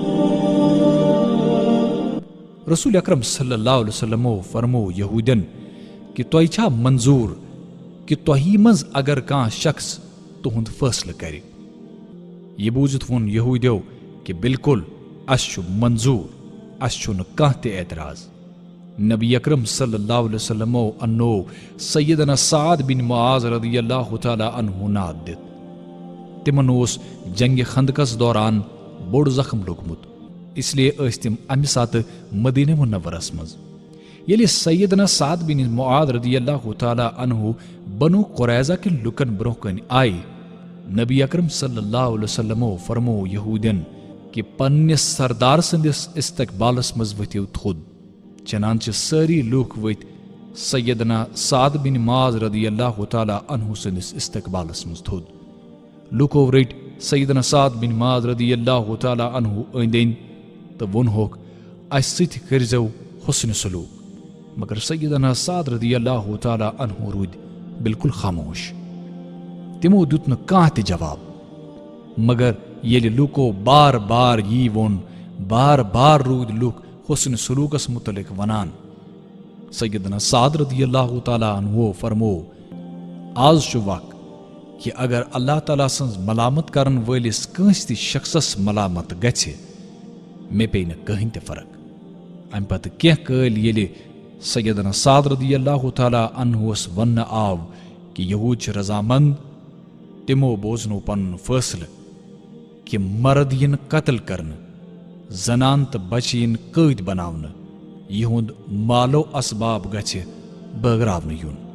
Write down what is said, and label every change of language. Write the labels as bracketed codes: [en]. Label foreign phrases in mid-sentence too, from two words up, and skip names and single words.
[ks] رسول اکرم صلی اللہ علیہ وسلمو فرموو یہوٗدین کہ تۄہہِ چھا منظوٗر کہ تۄہی منٛز اگر کانٛہہ شخص تُہُنٛد فٲصلہٕ کرِ؟ یہِ بوٗزِتھ ووٚن یہوٗدیو کہ بالکل، اسہِ چھُ منظوٗر، اسہِ چھُنہٕ کانٛہہ تہِ اعتراض۔ نبی اکرم صلی اللہ علیہ وسلمو اننوو سیدنا سعد بن معاذ رضی اللہ تعالیٰ عنہ ناد دِتھ۔ تِمن اوس جنگِ خندقس دوران بوٚڑ زخم لوٚگمُت، [ur] اس لیے [ks] ٲسۍ تِم امہِ ساتہٕ مدینہ منورس منٛز۔ ییٚلہِ سیدنا سعد بن معاذ رضی اللہ تعالیٰ عنہ بنو قریظہ کٮ۪ن لُکن برونٛہہ کنہِ آیہِ، نبی اکرم صلی اللہ علیہ وسلمو فرموو یہوٗدین کہ پننِس سردار سٕنٛدِس استقبالس منٛز ؤتھِو تھوٚد۔ چنانچہ سٲری لوٗکھ ؤتھۍ سیدنا سعد بن معاذ رضی اللہ تعالیٰ عنہ سٕنٛدِس استقبالس منٛز تھوٚد۔ لوٗکو رٔٹۍ سیدنا سعد بن معاذ رضی اللہ تعالیٰ عنہ أنٛدۍ أنٛدۍ تہٕ ووٚنہوکھ اسہِ سۭتۍ کٔرۍزیو حُسنِ سلوٗک، مگر سیدنا سعد رضی اللہ تعالیٰ عنہ روٗدۍ بالکل خاموش۔ تِمو دیُت نہٕ کانٛہہ تہِ جواب، مگر ییٚلہِ لوٗکو بار بار یی ووٚن، بار بار روٗدۍ لُکھ حسن سلوٗکس متعلق ونان۔ سیدنا سعد رضی اللہ تعالیٰ عنہ فرموو آز چھُ وق کہ اگر اللہ تعالیٰ سٕنٛز ملامت کرن وٲلِس کٲنٛسہِ تہِ شخصس ملامت گژھِ، مےٚ پیٚیہِ نہٕ کٕہٕنۍ تہِ فرق۔ امہِ پتہٕ کینٛہہ کٲلۍ ییٚلہِ سیدنا سعد رضی اللہ تعالیٰ عنہس وننہٕ آو کہ یہوٗد چھِ رضامند، تِمو بوزنو پنُن فٲصلہٕ کہ مرد یِن قتل کرنہٕ، زنان تہٕ بچہِ یِن قٲدۍ بناونہٕ، یِہُنٛد مالو اسباب گژھِ بٲگراونہٕ یُن۔